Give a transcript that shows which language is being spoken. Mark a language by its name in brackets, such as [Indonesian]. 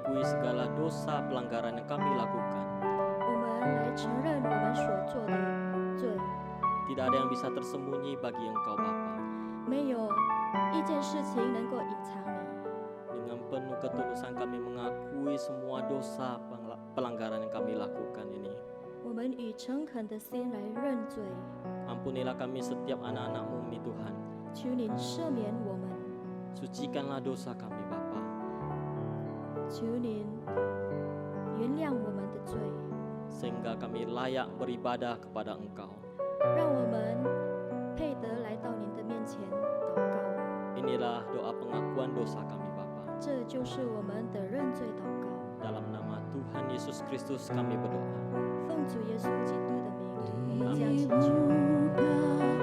[Indonesian] mengakui segala dosa pelanggaran yang kami lakukan. [Chinese] 我们来承认我们所做的罪， [Indonesian] Tidak ada yang bisa tersembunyi bagi Engkau Bapa. [Chinese] 没有一件事情能够隐藏你。 [Indonesian] Dengan penuh ketulusan kami mengakui semua dosa pelanggaran yang kami lakukan ini. [Chinese] 我们以诚恳的心来认罪， [Indonesian] Ampunilah kami setiap anak-anak-Mu ini Tuhan. [Chinese] 求您赦免我们， [Indonesian] Sucikanlah dosa kami Bapa. [Chinese] 求您原谅我们的罪， [Indonesian] Sehingga kami layak beribadah kepada Engkau. [Chinese] 让我们配得来到您的面前祷告。 [Indonesian] Inilah doa pengakuan dosa kami Bapa. [Chinese] 这就是我们的认罪祷告。 [Indonesian] Dalam nama Tuhan Yesus Kristus kami berdoa. [Chinese] 奉主耶稣基督的名，我们这样祈求。